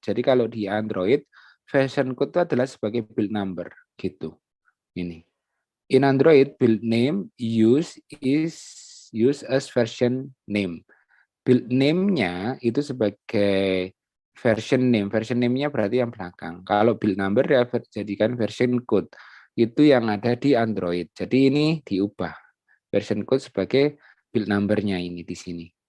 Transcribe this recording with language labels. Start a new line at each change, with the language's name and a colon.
Indonesian: Jadi kalau di Android version code itu adalah sebagai build number gitu. Ini.
English: In Android build name use as version name.
Indonesian: Build name-nya itu sebagai version name. Version name-nya berarti yang belakang. Kalau build number ya jadikan version code. Itu yang ada di Android. Jadi ini diubah. Version code sebagai build number-nya ini di sini.